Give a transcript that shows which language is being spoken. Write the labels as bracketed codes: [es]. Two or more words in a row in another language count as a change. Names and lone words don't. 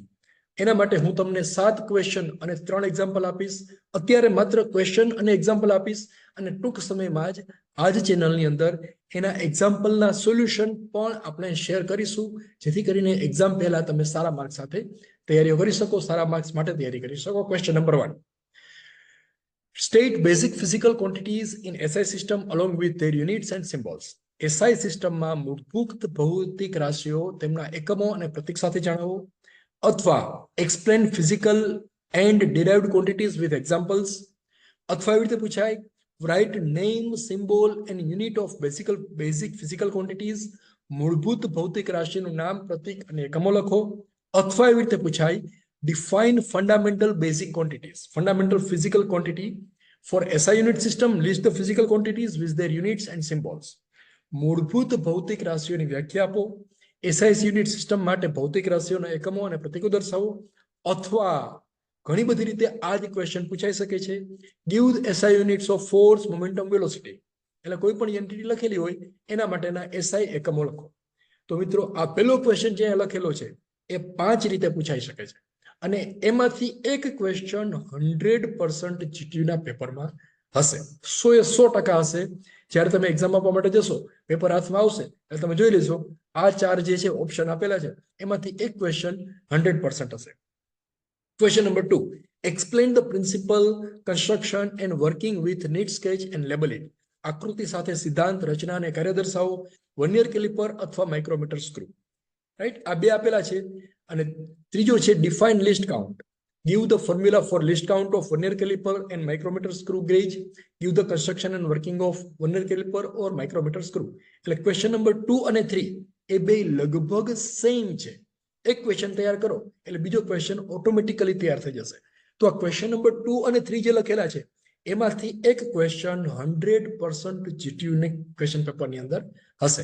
[gu] એના માટે હું તમને 7 ક્વેશ્ચન અને 3 એક્ઝામ્પલ આપીશ. અત્યારે માત્ર ક્વેશ્ચન અને એક્ઝામ્પલ આપીશ અને ટૂંક સમયમાં જ આ જ ચેનલની અંદર એના એક્ઝામ્પલના સોલ્યુશન પણ આપણે શેર કરીશું, જેથી કરીને એક્ઝામ પહેલા તમે સારા માર્ક્સ સાથે તૈયારીઓ કરી શકો, સારા માર્ક્સ માટે તૈયારી કરી શકો. [en] question number 1. State basic physical quantities in SI system along with their units and symbols. [gu] SI સિસ્ટમમાં મૂળભૂત ભૌતિક રાશિઓ તેમના એકમો અને પ્રતીક સાથે જણાવો. [en] અથવા explain physical and derived quantities with examples. [gu] અથવા એવી રીતે પૂછાય [en] write name, symbol and unit of basic physical quantities. [gu] મૂળભૂત ભૌતિક રાશિનું નામ, પ્રતીક અને એકમો લખો. અથવા એવી રીતે પૂછાય [en] define fundamental basic quantities, fundamental physical quantity for SI unit system. List the physical quantities with their units and symbols. [gu] મૂળભૂત ભૌતિક રાશિઓની વ્યાખ્યા આપો. [en] SI unit system [gu] માટે ભૌતિક રાશિઓના એકમો અને પ્રતીકો દર્શાવો. અથવા ઘણી બધી રીતે આ જ ક્વેશ્ચન પૂછાઈ શકે છે. [en] Give SI units of force, momentum, velocity. [gu] એટલે કોઈ પણ એન્ટિટી લખેલી હોય એના માટેના એસઆઈ એકમો લખો. તો મિત્રો, આ પહેલો ક્વેશ્ચન જે લખેલો છે એ 5 રીતે પૂછાઈ શકે છે અને એમાંથી એક ક્વેશ્ચન 100% જીટીયુના પેપરમાં હશે. 100% હશે. જ્યારે તમે એક્ઝામ આપવા માટે જશો, પેપર હાથમાં આવશે એટલે તમે જોઈ લેશો આ ચાર જે છે ઓપ્શન આપેલા છે એમાંથી એક ક્વેશ્ચન 100% હશે. [en] question number 2, explain the principle, construction and working with neat sketch and label it. [gu] આકૃતિ સાથે સિદ્ધાંત, રચના અને કાર્ય દર્શાવો. [en] vernier caliper [gu] અથવા [en] micrometer screw. [gu] રાઈટ, આ બે આપેલા છે. અને ત્રીજો છે [en] define list count. Give the formula for list count of vernier caliper and micrometer screw gauge. Give the construction and working of vernier caliper or micrometer screw. [gu] એટલે [en] question number 2 [gu] અને 3 એ બે લગભગ સેમ છે. એક ક્વેશ્ચન તૈયાર કરો એટલે બીજો ક્વેશ્ચન ઓટોમેટિકલી તૈયાર થઈ જશે. તો આ [en] question number 2 [gu] અને 3 જે લખેલા છે એમાંથી એક ક્વેશ્ચન 100% જીટીયુ ને [en] question paperની [gu] અંદર હશે.